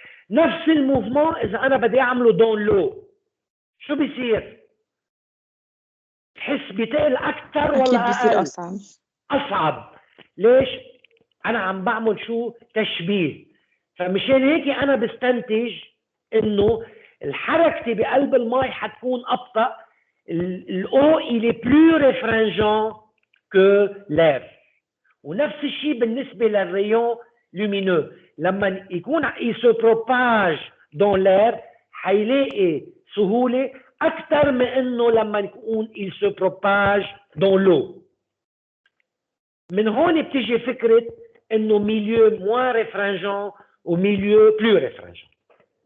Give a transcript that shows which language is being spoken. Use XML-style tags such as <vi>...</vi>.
<ar>نفس الموفمون اذا انا بدي اعمله دون لو، شو بيصير؟ بحس بيتقل اكثر ولا أكيد اقل؟ بيصير أصعب. اصعب. ليش؟ انا عم بعمل شو؟ تشبيه. فمشان هيك انا بستنتج انه الحركه بقلب المي حتكون ابطا.</ar> <fr>l'eau il est plus réfringent que l'air.</fr> <ar>ونفس الشيء بالنسبه للريون لومينو، لما يكون</ar> <fr>il se propage dans l'air</fr> <ar>حيلاقي سهوله اكثر من انه لما يكون</ar> <fr>il se propage dans l'eau.</fr> <ar>من هون بتيجي فكره انه</ar> <fr>milieu moins réfringent</fr> <ar>و</ar> <fr>milieu plus réfringent.</fr>